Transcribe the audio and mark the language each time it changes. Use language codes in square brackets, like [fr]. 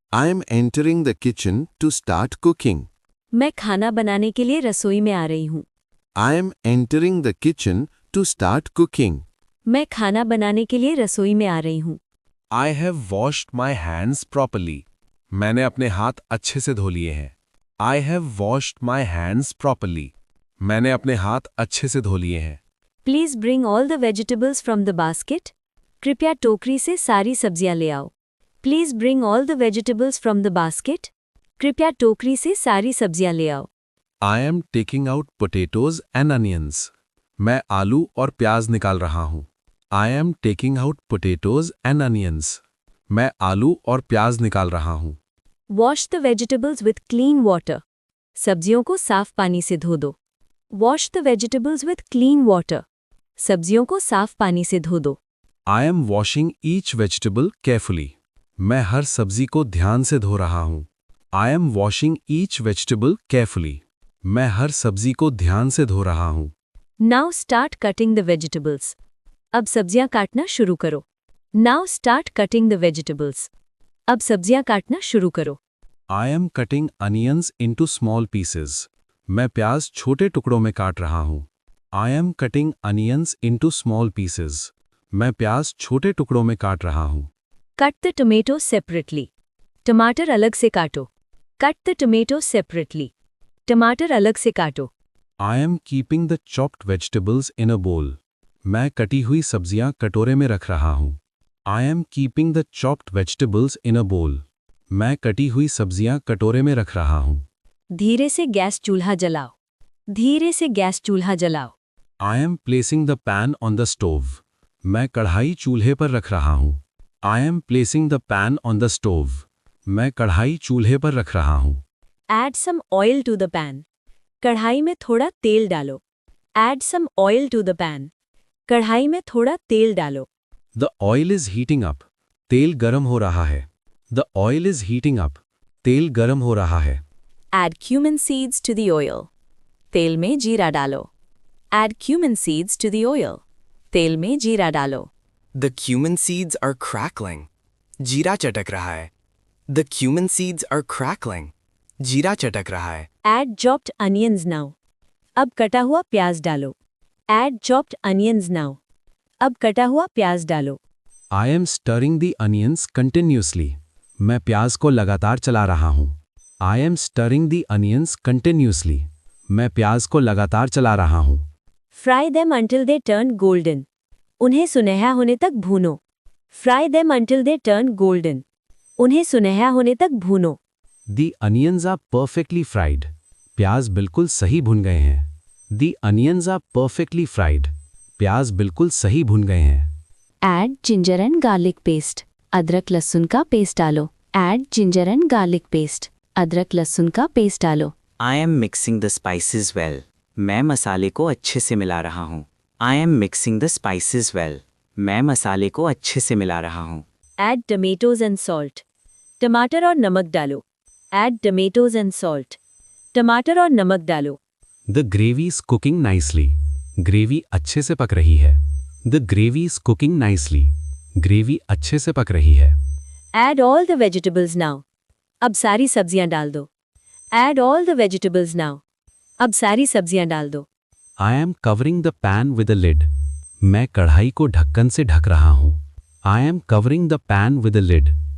[en] I am entering the kitchen to start cooking. [hi] मैं खाना बनाने के लिए रसोई में आ रही हूँ। [en] I am entering the kitchen to start cooking. [hi] मैं खाना बनाने के लिए रसोई में आ रही हूँ। [en] I have washed my hands properly. [hi] मैंने अपने हाथ अच्छे से धो लिए हैं। [en] I have washed my hands properly. [hi] मैंने अपने हाथ अच्छे से धो लिए हैं। [en] Please bring all the vegetables from the basket. [hi] कृपया टोकरी से सारी सब्जियां ले आओ। [en] Please bring all the vegetables from the basket. [hi] कृपया टोकरी से सारी सब्जियां ले आओ। [en] I am taking out potatoes and onions. [hi] मैं आलू और प्याज निकाल रहा हूँ। [en] I am taking out potatoes and onions. [hi] मैं आलू और प्याज निकाल रहा हूँ। [en] Wash the vegetables with clean water. [hi] सब्जियों को साफ पानी से धो दो। [en] Wash the vegetables with clean water. [hi] सब्जियों को साफ पानी से धो दो। [en] I am washing each vegetable carefully. [hi] मैं हर सब्जी को ध्यान से धो रहा हूँ। [en] I am washing each vegetable carefully. [hi] मैं हर सब्जी को ध्यान से धो रहा हूँ। [en] Now start cutting the vegetables. [hi] अब सब्जियां काटना शुरू करो। [en] Now start cutting the vegetables. [hi] अब सब्जियां काटना शुरू करो। [en] I am cutting onions into small pieces. [hi] मैं प्याज छोटे टुकड़ों में काट रहा हूँ। [en] I am cutting onions into small pieces. [hi] मैं प्याज छोटे टुकड़ों में काट रहा हूँ। [en] Cut the tomatoes separately. [hi] टमाटर अलग से काटो। [en] Cut the tomatoes separately. [hi] टमाटर अलग से काटो। [en] I am keeping the chopped vegetables in a bowl. [hi] मैं कटी हुई सब्जियां कटोरे में रख रहा हूँ। [en] I am keeping the chopped vegetables in a bowl. [hi] मैं कटी हुई सब्जियां कटोरे में रख रहा हूँ। धीरे से गैस चूल्हा जलाओ। धीरे से गैस चूल्हा जलाओ। [en] I am placing the pan on the stove. [hi] मैं कढ़ाई चूल्हे पर रख रहा हूँ। [en] I am placing the pan on the stove. [hi] मैं कढ़ाई चूल्हे पर रख रहा हूँ। [en] Add some oil to the pan. [hi] कढ़ाई में थोड़ा तेल डालो। [en] Add some oil to the pan. [hi] कढ़ाई में थोड़ा तेल डालो। [en] The oil is heating up. [hi] तेल गरम हो रहा है। [en] The oil is heating up. [hi] तेल गरम हो रहा है। [en] Add cumin seeds to the oil. [hi] तेल में जीरा डालो। [en] Add cumin seeds to the oil. [hi] तेल में जीरा डालो। [en] The cumin seeds are crackling. [hi] जीरा चटक रहा है। [en] The cumin seeds are crackling. [hi] जीरा चटक रहा है। [en] Add chopped onions now. [hi] अब कटा हुआ प्याज डालो। [en] Add chopped onions now. [hi] अब कटा हुआ प्याज डालो। [en] I am stirring the onions continuously. [hi] मैं प्याज को लगातार चला रहा हूँ। [en] I am stirring the onions continuously. [hi] मैं प्याज को लगातार चला रहा हूँ। [en] Fry them until they turn golden. [hi] उन्हें सुनहरा होने तक भूनो। [en] Fry them until they turn golden. [hi] उन्हें सुनहरा होने तक भूनो। [en] The onions are perfectly fried. [hi] प्याज बिल्कुल सही भुन गए हैं। [en] The onions are perfectly fried. [hi] प्याज बिल्कुल सही भुन गए हैं। [en] Add ginger and garlic paste. [hi] अदरक लहसुन का पेस्ट डालो। [en] Add ginger and garlic paste. [hi] अदरक लहसुन का पेस्ट डालो। [en] I am mixing the spices well. [hi] मैं मसाले को अच्छे से मिला रहा हूँ। [en] I am mixing the spices well. [hi] मैं मसाले को अच्छे से मिला रहा हूँ। [en] Add tomatoes and salt. [hi] टमाटर और नमक डालो। [en] Add tomatoes and salt. [hi] टमाटर और नमक डालो। [en] The gravy is cooking nicely. [hi] Gravy अच्छे से पक रही है। [en] The gravy is cooking nicely. [hi] Gravy अच्छे से पक रही है। [en] Add all the vegetables now. [hi] अब सारी सब्जियां डाल दो। [en] Add all the vegetables now. [hi] अब सारी सब्जियां डाल दो। [en] I am covering the pan with a lid. [hi] मैं कढ़ाई को ढक्कन से ढक रहा हूँ। [en] I am covering the pan with a lid.